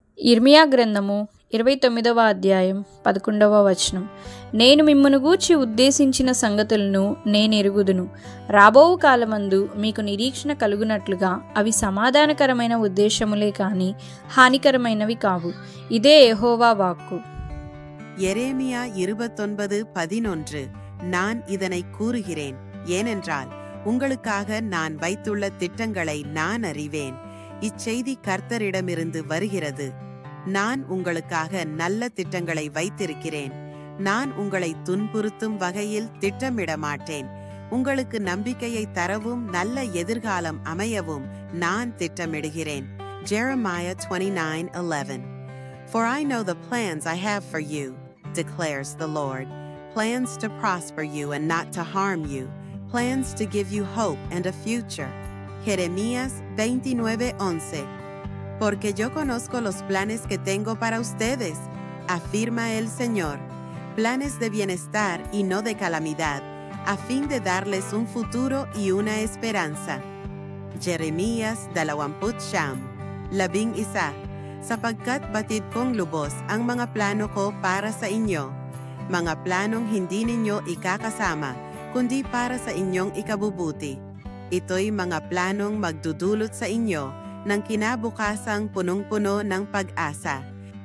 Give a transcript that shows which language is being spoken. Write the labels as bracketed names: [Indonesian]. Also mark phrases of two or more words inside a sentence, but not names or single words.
[Telugu] ఇర్మియా గ్రంథము 29వ అధ్యాయం 11వ వచనం. నేను మిమ్మును గూర్చి ఉద్దేశించిన సంగతులను నేనెరుగుదును. రాబోవు కాలమందు మీకు నిరీక్షణ కలుగునట్లుగా అవి సమాధానకరమైన ఉద్దేశములే కాని హానికరమైనవి కావు. ఇదే యెహోవా వాక్కు. [Tamil] எரேமியா 29:11. நான் இதனை கூறுகிறேன், ஏனென்றால் உங்களுக்காக நான் வைத்துள்ள திட்டங்களை நான் அறிவேன். இச்செய்தி கர்த்தரிடமிருந்து வருகிறது. நான் உங்களுக்காக நல்ல திட்டங்களை வைத்திருக்கிறேன். நான் உங்களை துன்புறுத்தும் வகையில் திட்டமிட மாட்டேன். உங்களுக்கு நம்பிக்கையை தரவும் நல்ல எதிர்காலம் அமையவும் நான் திட்டமிடுகிறேன். [English] Jeremiah 29:11. For I know the plans I have for you, declares the Lord, plans to prosper you and not to harm you, plans to give you hope and a future. [Spanish] Jeremías 29:11. Porque yo conozco los planes que tengo para ustedes, afirma el Señor, planes de bienestar y no de calamidad, a fin de darles un futuro y una esperanza. Jeremías 20:11. [Filipino] Sapagkat batid kong lubos ang mga plano ko para sa inyo, mga planong hindi ninyo ikakasama, kundi para sa inyong ikabubuti. Ito'y mga planong magdudulot sa inyo ng kinabukasang punong-puno ng pag-asa.